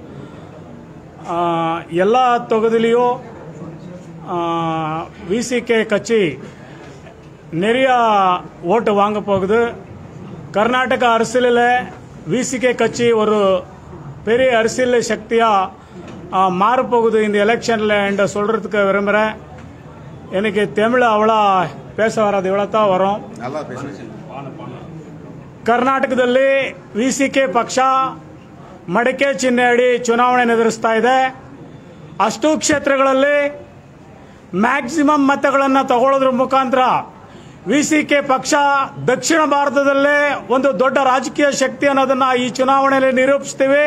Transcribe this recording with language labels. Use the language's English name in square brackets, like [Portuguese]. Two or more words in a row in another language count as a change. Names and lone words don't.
[Tamil] எல்லா தொகுதியிலையும் விசிகே கட்சி நிறைய ஓட்டு வாங்க போகுது. கர்நாடக அரசியலில் விசிகே கட்சி ஒரு பெரிய அரசியல் சக்தியாக மாறப்போகுது இந்த எலெக்ஷனில் என்று சொல்கிறதுக்கு விரும்புகிறேன். எனக்கு தமிழ் அவ்வளோ பேச வராது, இவ்வளோ தான் ವರಂ. [Kannada] ಕರ್ನಾಟಕದಲ್ಲಿ ವಿಸಿಕೆ ಪಕ್ಷ ಮಡಿಕೆ ಚಿಹ್ನೆ ಅಡಿ ಚುನಾವಣೆ ಎದುರಿಸ್ತಾ ಇದೆ. ಅಷ್ಟು ಕ್ಷೇತ್ರಗಳಲ್ಲಿ ಮ್ಯಾಕ್ಸಿಮಮ್ ಮತಗಳನ್ನು ತಗೊಳ್ಳೋದ್ರ ಮುಖಾಂತರ ವಿಸಿಕೆ ಪಕ್ಷ ದಕ್ಷಿಣ ಭಾರತದಲ್ಲೇ ಒಂದು ದೊಡ್ಡ ರಾಜಕೀಯ ಶಕ್ತಿ ಅನ್ನೋದನ್ನ ಈ ಚುನಾವಣೆಯಲ್ಲಿ ನಿರೂಪಿಸ್ತೀವಿ.